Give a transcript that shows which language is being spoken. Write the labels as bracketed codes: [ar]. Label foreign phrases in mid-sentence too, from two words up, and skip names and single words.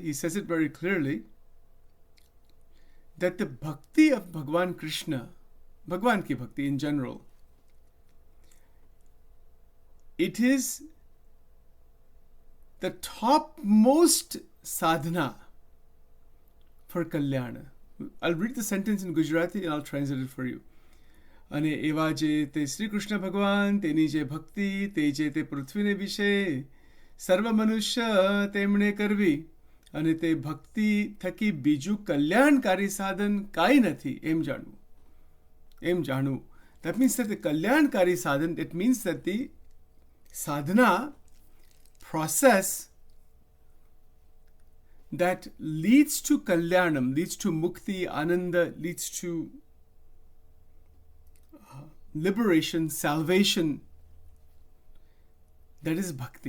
[en] He says it very clearly that the bhakti of Bhagavan Krishna, [hi] Bhagavan ki bhakti [en] in general, it is the topmost sadhana for kalyana. I'll read the sentence in Gujarati and I'll translate it for you. [gu] અને એવા જે તે શ્રી કૃષ્ણ ભગવાન, તે નિજે ભક્તિ, તે જે તે પૃથ્વીને વિષે, સર્વ મનુષ્ય તેમણે કરવી અને તે ભક્તિ થકી બીજું કલ્યાણકારી સાધન કાંઈ નથી એમ જાણવું. [en] That means that the [gu] કલ્યાણકારી સાધન, [en] it means that the sadhana process that leads to kalyanam, leads to mukti, ananda, leads to liberation, salvation, that is bhakti.